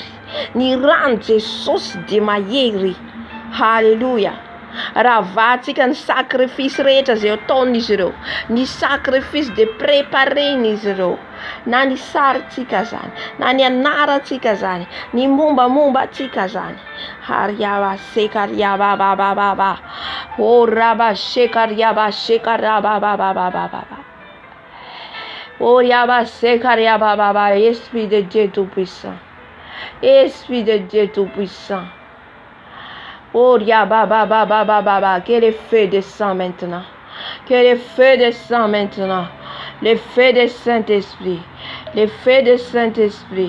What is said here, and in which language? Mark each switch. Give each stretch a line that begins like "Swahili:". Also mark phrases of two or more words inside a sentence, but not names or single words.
Malagasy: Ny ran'i Jesosy dia mahery. Halleluja. Ravahantsika ny sakrifisy rehetra izay ataon'izy ireo. Ny sakrifisy de préparen'izy ireo. Na ny sarintsika zany, na ny anarantsika zany, ny mombamombantsika zany. Hariaba sekariaba. Oh raba sekariaba. Oh yaba sekariaba.
French: Esprit de Dieu tout-puissant. Esprit de Dieu tout-puissant. Oh yaba. Que le feu descend maintenant. Que le feu descend maintenant. Le feu de Saint-Esprit. Le feu de Saint-Esprit.